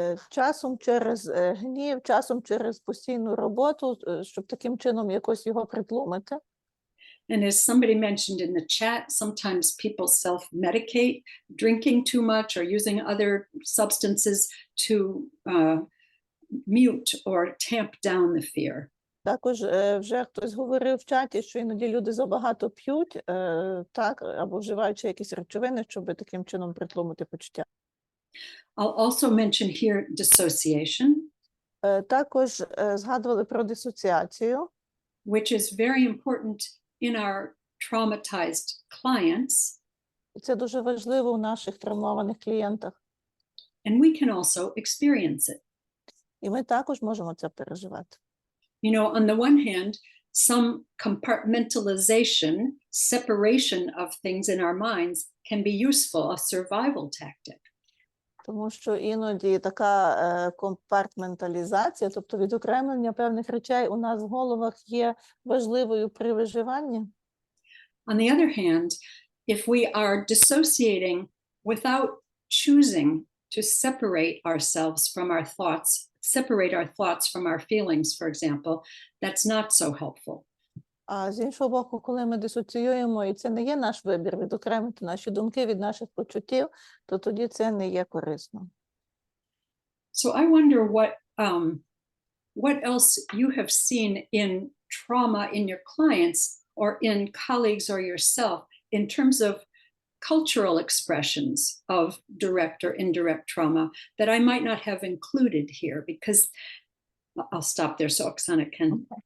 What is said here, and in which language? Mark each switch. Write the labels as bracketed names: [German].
[Ukrainian] Часом через гнів, часом через постійну роботу, щоб таким чином якось його притлумити. [English] And as somebody mentioned in the chat, sometimes people self-medicate, drinking too much or using other substances to mute or tamp down the fear. [Ukrainian] Також вже хтось говорив в чаті, що іноді люди забагато п'ють, так, або вживаючи якісь речовини, щоб таким чином притлумити почуття. [English] I'll also mention here dissociation. [Ukrainian] Також згадували про дисоціацію, [English] which is very important in our traumatized clients. [Ukrainian] це дуже важливо у наших травмованих клієнтах. [English] And we can also experience it. [Ukrainian] І ми також можемо це переживати. [English] You know, on the one hand, some compartmentalization, separation of things in our minds can be useful, a survival tactic. [Ukrainian] Тому що іноді така компартменталізація, тобто відокремлення певних речей у нас в головах є важливою при виживанні. [English] On the other hand, if we are dissociating without choosing to separate ourselves from our thoughts, separate our thoughts from our feelings, for example, that's not so helpful. [Ukrainian] А з іншого боку, коли ми дисоціюємо, і це не є наш вибір відокремити наші думки від наших почуттів, то тоді це не є корисно. [English] So I wonder what else you have seen in trauma in your clients or in colleagues or yourself in terms of cultural expressions of direct or indirect trauma that I might not have included here, because I'll stop there so Oksana can.